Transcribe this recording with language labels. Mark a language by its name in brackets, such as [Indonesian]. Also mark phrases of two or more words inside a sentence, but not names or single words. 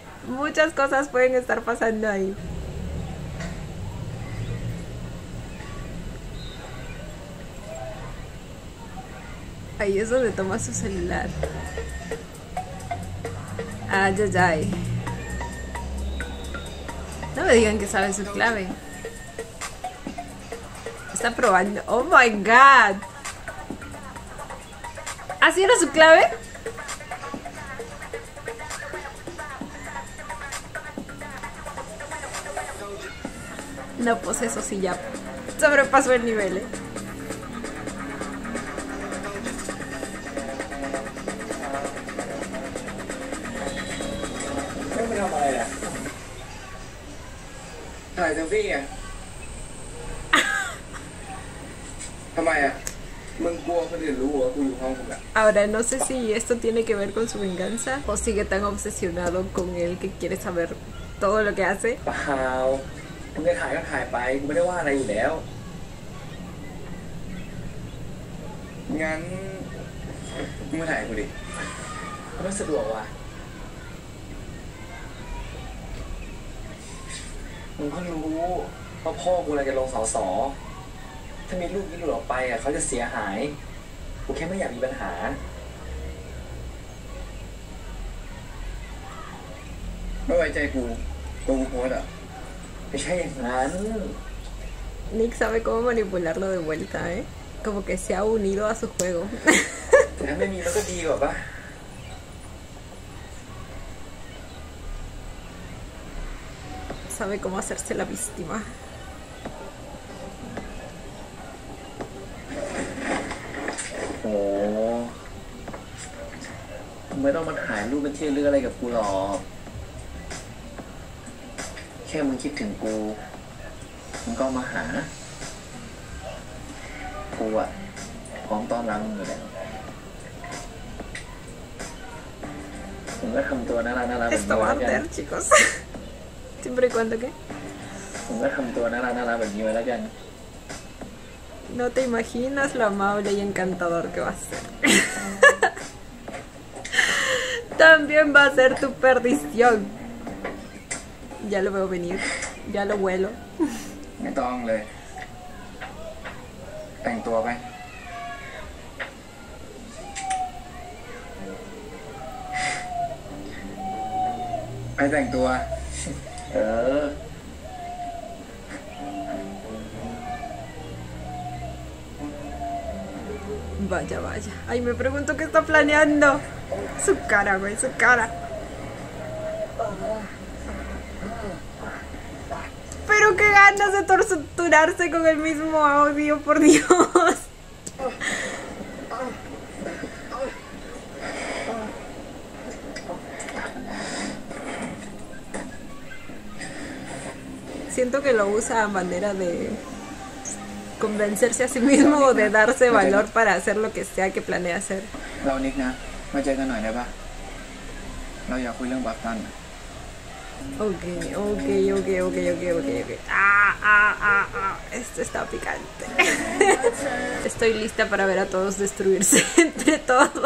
[Spanish] Muchas cosas pueden estar pasando ahí. Ahí es donde toma su celular. Ay, ay, ay. No me digan que sabe su clave. Está probando. [English] Oh my god. [Spanish] ¿Así era su clave? No, pues eso sí ya sobrepasó el nivel, [Thai] ไม่ทำอะไรอ่ะถ่ายเซลฟี่ไงทำไมอ่ะมึงกลัวคนอื่นรู้ว่ากูอยู่ห้องมึงอ่ะ [Spanish] Ahora no sé si esto tiene que ver con su venganza o sigue tan obsesionado con él que quiere saber todo lo que hace. [Thai] เปล่ามึงจะถ่ายก็ถ่ายไปกูไม่ได้ว่าอะไรอยู่แล้ว งั้นมึงมาถ่ายกูดิ ไม่สะดวกว่ะมึงก็รู้ว่าพ่อกูอะไรจะลงสสถ้ามีลูกนี้หลุดออกไปอ่ะเขาจะเสียหายกูแค่ไม่อยากมีปัญหา ไม่ไว้ใจกูกูโพสอ่ะ ไม่ใช่อย่างนั้น [Spanish] Nick sabe cómo manipularlo de vuelta, ¿eh? Como que se ha unido a su juego. [Thai] แต่ถ้าไม่มีมันก็ดีกว่าปะ [Spanish] Sabe cómo hacerse la víctima. [Thai] โอ้มึงไม่ต้องมาถ่ายรูปเป็นที่ระลึกอะไรกับกูหรอกแค่มึงคิดถึงกูมึงก็มาหากูอะพร้อมต้อนรับมึงอยู่แล้วมึงก็ทำตัวน่ารักน่ารักแบบ [Spanish] Esto [Thai] นี้ [Spanish] va [Thai] ไว้ [Spanish] a [Thai] แล้วกัน [Spanish] arder, chicos. Siempre y cuando que [Thai] มึงก็ทำตัวน่ารักน่ารักแบบนี้ไว้แล้วกัน [Spanish] no te imaginas lo amable y encantador que va a ser. También va a ser tu perdición. Ya lo veo venir. Ya lo huelo. [Thai] ไม่ต้องเลย แต่งตัวไป ไปแต่งตัว เออ [Spanish] Vaya, vaya. Ay, me pregunto qué está planeando. Su cara, güey, su cara. Pero qué ganas de torturarse con el mismo audio, por Dios. Siento que lo usa a manera de convencerse a sí mismo o de darse valor para hacer lo que sea que planea hacer. [Thai] เรานิกนะ มาเจอกันหน่อยได้ปะเราอยากคุยเรื่องบัฟตัน [Spanish] Ok. Esto está picante. Estoy lista para ver a todos destruirse entre todos.